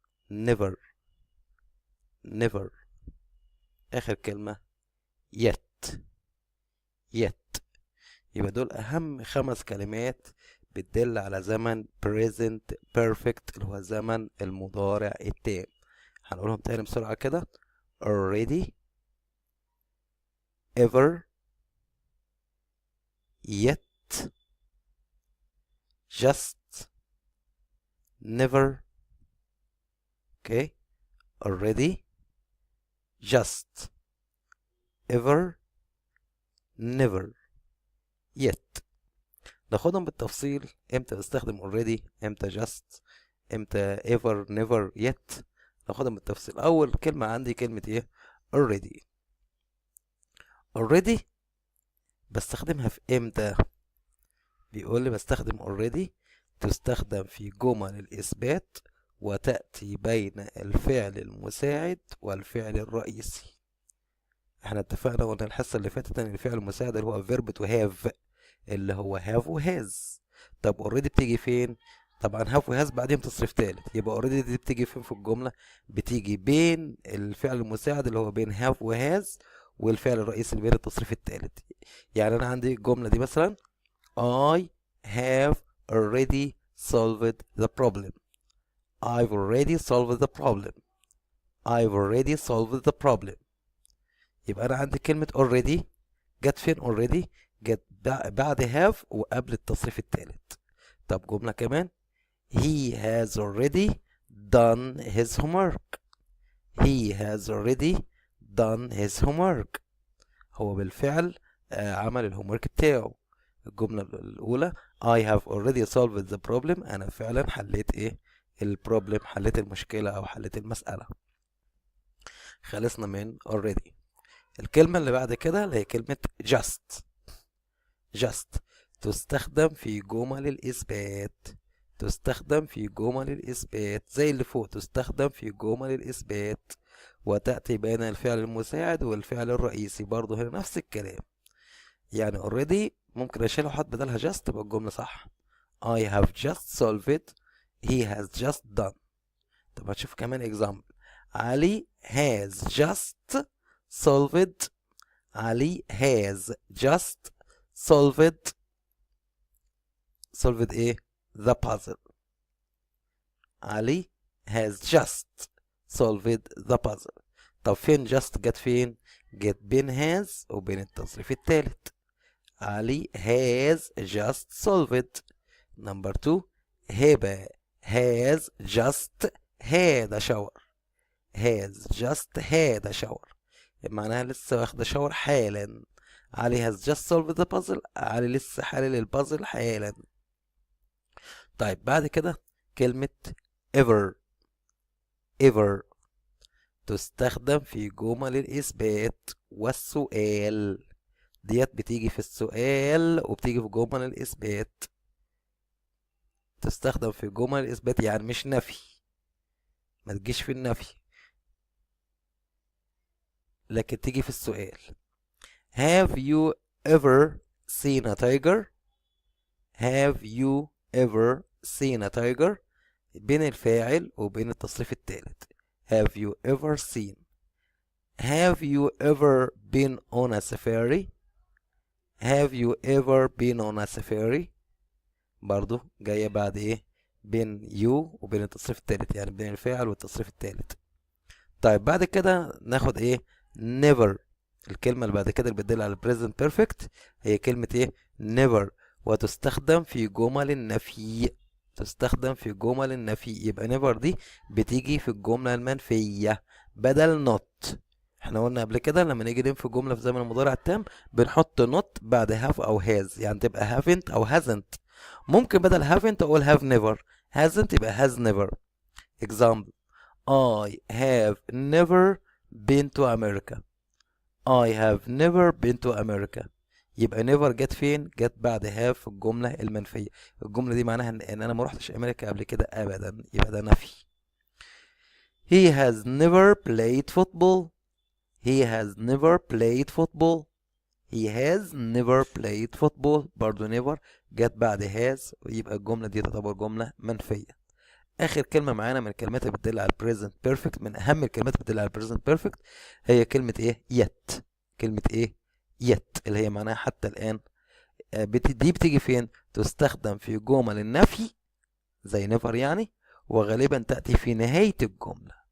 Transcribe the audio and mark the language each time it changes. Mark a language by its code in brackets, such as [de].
[en] never. never. [ar] آخر كلمة yet. [en] yet. [ar] يبقى دول أهم 5 كلمات بتدل على زمن present perfect اللي هو زمن المضارع التام. هنقولهم تاني بسرعة كده: [en] already, ever, yet, just, never. okay. already, just, ever, never, yet. [ar] ناخدهم بالتفصيل. امتى بستخدم [en] already، امتى just، امتى ever never yet. [ar] ناخدهم بالتفصيل. اول كلمة عندي كلمة ايه؟ already. already بستخدمها في امتى؟ بيقول لي بستخدم already تستخدم في جمل الإثبات وتأتي بين الفعل المساعد والفعل الرئيسي. احنا اتفقنا قلنا الحصة اللي فاتت ان الفعل المساعد اللي هو verb to have اللي هو have و has. طب already بتيجي فين؟ طبعا have و has بعدين تصريف تالت، يبقى already دي بتيجي فين في الجملة؟ بتيجي بين الفعل المساعد اللي هو بين have و has والفعل الرئيسي اللي بين التصريف التالت. يعني انا عندي الجملة دي مثلا: [en] I have already solved the problem. I've already solved the problem. I've already solved the problem. [ar] يبقى انا عندي كلمة already جت فين؟ already جت بعد have وقبل التصريف التالت. طب جملة كمان: [en] he has already done his homework. he has already done his homework. [ar] هو بالفعل عمل الهومورك بتاعه. الجملة الأولى: [en] I have already solved the problem. [ar] أنا فعلا حليت إيه؟ البروبلم، حليت المشكلة أو حليت المسألة. خلصنا من already. الكلمة اللي بعد كده اللي هي كلمة just. just تستخدم في جمل الإثبات. تستخدم في جمل الإثبات زي اللي فوق، تستخدم في جمل الإثبات وتأتي بين الفعل المساعد والفعل الرئيسي. برضه هنا نفس الكلام. يعني already ممكن أشيلها وأحط بدلها just تبقى الجملة صح. [en] I have just solved. He has just done. [ar] طب هتشوف كمان [en] example: علي has just solved. علي has just solved. solved ايه؟ the puzzle. علي has just solved the puzzle. [ar] طب فين just جت فين؟ جت بين has وبين التصريف التالت. [en] علي has just solved. number 2: هبة has just had a shower. has just had a shower [ar] معناها لسه واخدة شاور حالا. [en] علي has just solved the puzzle. [ar] علي لسه حلل البازل حالا. طيب بعد كده كلمة ever. ever تستخدم في جمل الإثبات والسؤال. ديت بتيجي في السؤال وبتيجي في جمل الإثبات. تستخدم في جمل الإثبات يعني مش نفي، ما تجيش في النفي، لكن تيجي في السؤال. [en] Have you ever seen a tiger? Have you ever seen a tiger؟ [ar] بين الفاعل وبين التصريف الثالث. [en] have you ever seen. have you ever been on a safari. have you ever been on a safari. [ar] برضو جاية بعد ايه؟ بين you وبين التصريف الثالث، يعني بين الفاعل والتصريف الثالث. طيب بعد كده ناخد ايه؟ never. الكلمة اللي بعد كده اللي بتدل على present perfect هي كلمة ايه؟ never، وتستخدم في جمل النفي. تستخدم في جمل النفي. يبقى never دي بتيجي في الجملة المنفية بدل not. احنا قلنا قبل كده لما نيجي ننفي جملة في زمن المضارع التام بنحط not بعد have او has، يعني تبقى haven't او hasn't. ممكن بدل haven't اقول [en] have never. hasn't يبقى has never. example: I have never been to America. I have never been to America. [ar] يبقى never جت فين؟ جت بعد have في الجملة المنفية. الجملة دي معناها ان انا ما رحتش امريكا قبل كده ابدا، يبقى ده نفي. [en] He has never played football. He has never played football. He has never played football. [ar] برضو never جت بعد has، ويبقى الجملة دي تعتبر جملة منفية. اخر كلمه معانا من الكلمات اللي بتدل على البريزنت بيرفكت، من اهم الكلمات اللي بتدل على البريزنت بيرفكت، هي كلمه ايه؟ yet. كلمه ايه؟ yet اللي هي معناها حتى الان. دي بتيجي فين؟ تستخدم في جمل النفي زي never يعني، وغالبا تاتي في نهايه الجمله.